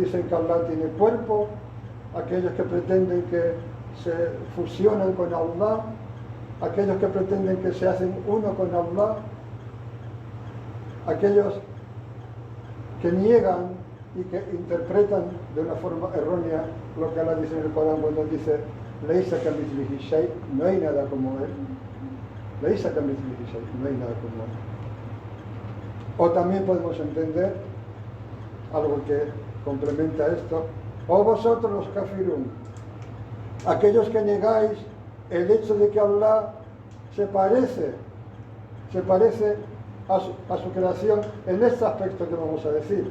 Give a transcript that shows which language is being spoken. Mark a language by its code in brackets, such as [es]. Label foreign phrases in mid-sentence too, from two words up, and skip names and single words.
[es] dicen que Allah tiene cuerpo, aquellos que pretenden que se fusionan con Allah, aquellos que pretenden que se hacen uno con Allah, aquellos que niegan y que interpretan de una forma errónea lo que Allah dice en el Corán cuando dice [ar] ليس كمثله شيء, [es] no hay nada como él. [ar] ليس كمثله شيء, [es] no hay nada como él. O también podemos entender algo que complementa esto, o vosotros los kafirun, aquellos que negáis el hecho de que Allah se parece a su creación en este aspecto que vamos a decir.